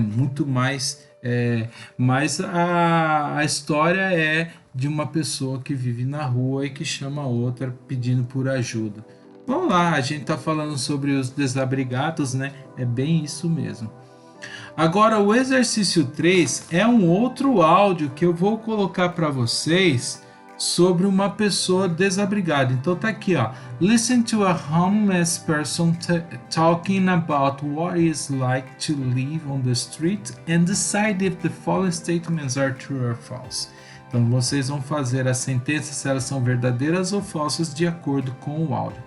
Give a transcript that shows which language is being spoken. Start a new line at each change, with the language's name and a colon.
Portuguese: Muito mais, mas a história é de uma pessoa que vive na rua e que chama a outra pedindo por ajuda. Vamos lá, a gente tá falando sobre os desabrigados, né? É bem isso mesmo. Agora, o exercício 3 é um outro áudio que eu vou colocar para vocês sobre uma pessoa desabrigada. Então tá aqui, ó.
English: Listen to a homeless person talking about what it's like to live on the street and decide if the following statements are true or false.
Portuguese: Então vocês vão fazer as sentenças se elas são verdadeiras ou falsas de acordo com o áudio.